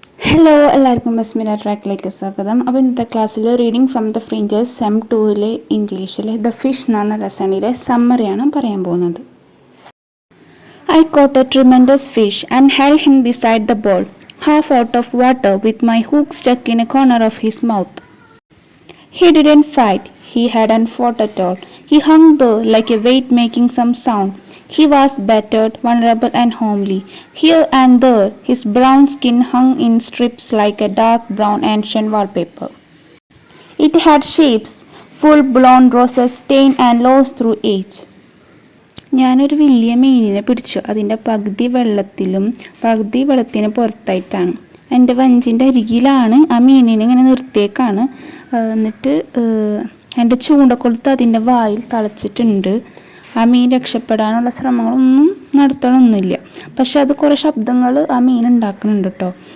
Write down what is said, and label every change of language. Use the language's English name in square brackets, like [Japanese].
[Malayalam] Hello എല്ലാവർക്കും ബസ്മിന ട്രാക്കിലേക്ക് സ്വാഗതം. അപ്പോൾ ഇന്നത്തെ ക്ലാസ്സിൽ reading from the fringes sem 2 ഇംഗ്ലീഷിലെ ദ ഫിഷ് എന്ന ലെസണിലെ സമ്മറിയാണ് പറയാൻ പോകുന്നത്. [English] I caught a tremendous fish and held him beside the bowl, half out of water with my hook stuck in a corner of his mouth. He didn't fight. He hadn't fought at all. He hung there like a weight making some sound. He was battered, vulnerable and homely. Here and there, his brown skin hung in strips like a dark brown ancient wallpaper. It had shapes, full-blown roses stained and lost through age. [Malayalam] ഞാനൊരു വലിയ മീനിനെ പിടിച്ചു. അതിൻ്റെ പകുതി വെള്ളത്തിലും പകുതി വെള്ളത്തിന് പുറത്തായിട്ടാണ്. എൻ്റെ വഞ്ചിൻ്റെ അരികിലാണ് ആ മീനിനെ ഇങ്ങനെ നിർത്തിയേക്കാണ്. എന്നിട്ട് എൻ്റെ ചൂണ്ടക്കൊളുത്ത് അതിൻ്റെ വായിൽ തളച്ചിട്ടുണ്ട്. ആ മീൻ രക്ഷപ്പെടാനുള്ള ശ്രമങ്ങളൊന്നും നടത്തണമൊന്നുമില്ല. പക്ഷെ അത് കുറേ ശബ്ദങ്ങൾ ആ മീൻ ഉണ്ടാക്കുന്നുണ്ട് കേട്ടോ.